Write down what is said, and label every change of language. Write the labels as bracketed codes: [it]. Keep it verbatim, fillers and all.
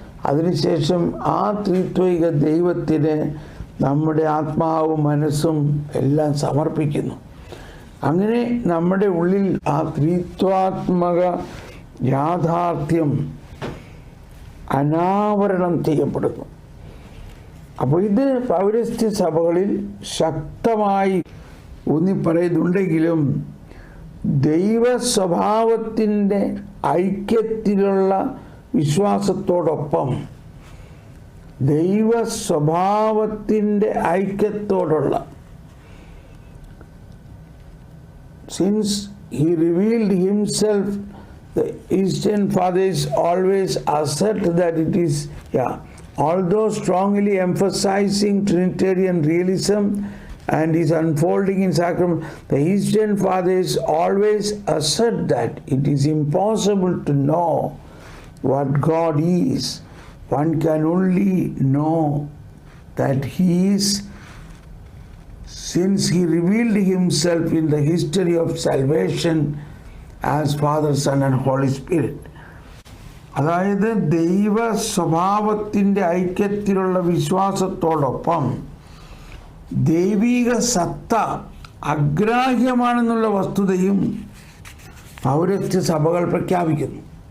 [ml] അതിനുശേഷം ആ ത്രിത്വൈക ദൈവത്തിന് നമ്മുടെ ആത്മാവും മനസ്സും എല്ലാം സമർപ്പിക്കുന്നു. അങ്ങനെ നമ്മുടെ ഉള്ളിൽ ആ ത്രിത്വാത്മക യാഥാർത്ഥ്യം അനാവരണം ചെയ്യപ്പെടുന്നു. അപ്പോൾ ഇത് പൗരസ്ത്യ സഭകളിൽ ശക്തമായി ഊന്നി പറയുന്നുണ്ടെങ്കിലും ദൈവ സ്വഭാവത്തിൻ്റെ ഐക്യത്തിലുള്ള വിശ്വാസത്തോടൊപ്പം ദൈവ സ്വഭാവത്തിൻ്റെ ഐക്യത്തോടുള്ള, [en] Since he revealed himself, the Eastern fathers always assert that it is, yeah, although strongly emphasizing Trinitarian realism and is unfolding in sacrament, the Eastern fathers always assert that it is impossible to know what God is. One can only know that He is, since He revealed Himself in the history of salvation as Father, Son and Holy Spirit. [ml] അതായത് ദൈവ സ്വഭാവത്തിൻ്റെ ഐക്യത്തിലുള്ള വിശ്വാസത്തോടൊപ്പം ദൈവീക സത്ത അഗ്രാഹ്യമാണെന്നുള്ള വസ്തുതയും പൗരസ്ത്യ സഭകൾ പ്രഖ്യാപിക്കുന്നു.